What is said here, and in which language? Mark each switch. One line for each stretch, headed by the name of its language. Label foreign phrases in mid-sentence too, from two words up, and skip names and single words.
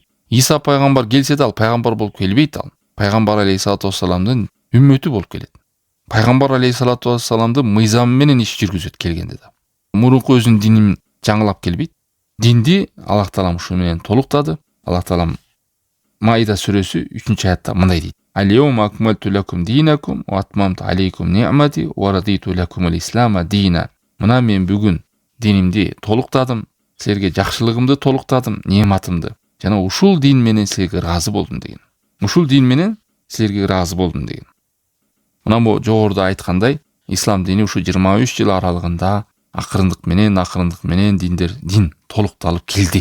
Kyrgyz: Иса пайгамбар келсе да ал пайгамбар болуп келбейт ал. Пайгамбар
Arabic: عليه الصلاة والسلام
Kyrgyz: үммөтү болуп келет. Пайгамбар
Arabic: عليه الصلاة والسلام
Kyrgyz: мыйзамы менен иш жүргүзөт келгенде да. Мурунку өзүнүн динин жаңылап келбейт. Динди Аллах Таалам ушу менен толуктады. Аллах Таалам Маида сүрөсү 3-аятта мындай дейт:
Arabic: اليوم أكملت لكم دينكم وأتممت عليكم نعمتي ورضيت لكم الإسلام دينا.
Kyrgyz: Мына мен бүгүн динимди толуктадым, силерге жакшылыгымды толуктадым, неmatымды. Жана ушул дин менен силерге ыраазы болдум деген. Ушул дин менен силерге ыраазы болдум деген. Мына бу жогоруда айткандай, ислам дини ушу 23 жыл аралыгында акырындык менен дин толукталып келди.